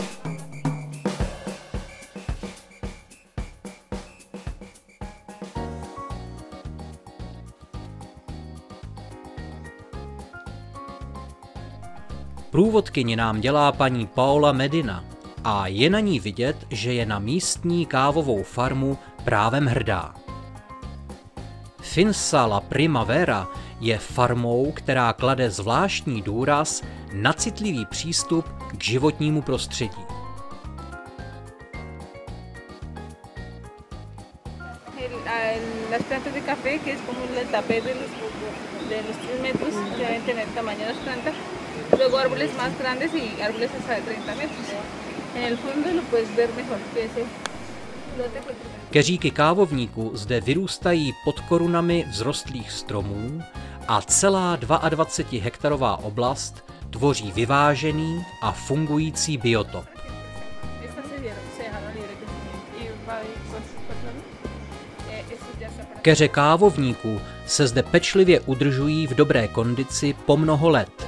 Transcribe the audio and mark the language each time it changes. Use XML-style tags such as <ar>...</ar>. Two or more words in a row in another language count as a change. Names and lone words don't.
<cs>Průvodkyni nám dělá paní Paola Medina a je na ní vidět, že je na místní kávovou farmu právem hrdá. Finsa La Primavera je farmou, která klade zvláštní důraz na citlivý přístup k životnímu prostředí.</cs> <es>Las plantas de café, que es como el tapé de los 3 metros, deben tener tamaño de las plantas. Luego árboles más grandes y árboles hasta de 30 metros. En el fondo lo puedes ver mejor que ese lote.</es> <cs>Keříky kávovníků zde vyrůstají pod korunami vzrostlých stromů a celá 22hektarová oblast tvoří vyvážený a fungující biotop. Keře kávovníků se zde pečlivě udržují v dobré kondici po mnoho let.</cs>